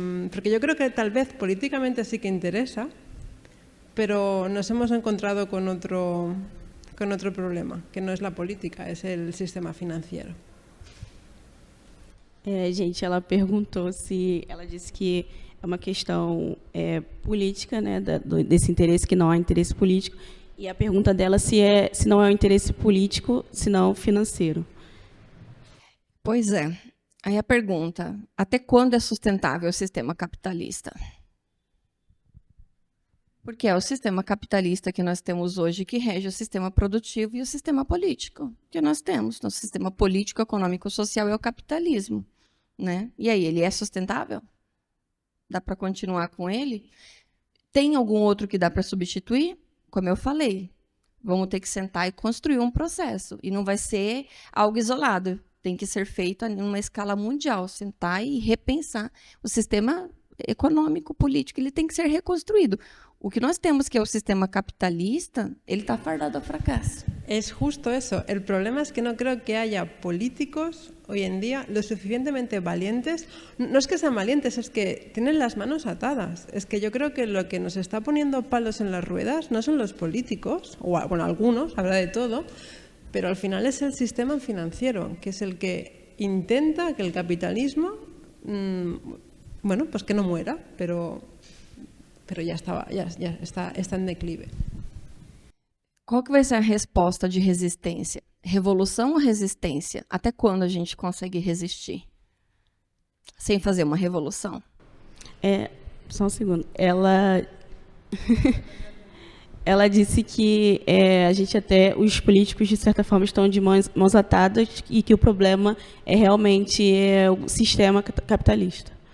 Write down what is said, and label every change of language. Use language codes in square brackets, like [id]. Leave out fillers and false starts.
[es] Porque yo creo que tal vez políticamente sí que interesa, pero nos hemos encontrado con otro problema, que no es la política, es el sistema financiero. [pt] Gente, ela perguntou se... Ela disse que é uma questão política, né, desse interesse, que não há interesse político. E a pergunta dela se não é um interesse político, se não financeiro. Pois é. Aí a pergunta, até quando é sustentável o sistema capitalista? Porque é o sistema capitalista que nós temos hoje que rege o sistema produtivo e o sistema político que nós temos. Nosso sistema político, econômico, social é o capitalismo, né? E aí, ele é sustentável? Dá para continuar com ele? Tem algum outro que dá para substituir? Como eu falei, vamos ter que sentar e construir um processo. E não vai ser algo isolado. Tem que ser feito em uma escala mundial. Sentar e repensar o sistema econômico, político. Ele tem que ser reconstruído. O que nós temos, que é o sistema capitalista, ele está fardado a fracasso. [es] Es justo eso. El problema es que no creo que haya políticos hoy en día lo suficientemente valientes. No es que sean valientes, es que tienen las manos atadas. Es que yo creo que lo que nos está poniendo palos en las ruedas no son los políticos, o bueno, algunos, habrá de todo, pero al final es el sistema financiero, que es el que intenta que el capitalismo, bueno, pues que no muera, pero ya está [pt] em declive. Qual que vai ser a resposta de resistência? Revolução ou resistência? Até quando a gente consegue resistir? Sem fazer uma revolução? Só um segundo. Ela disse que os políticos, de certa forma, estão de mãos atadas e que o problema é realmente o sistema capitalista.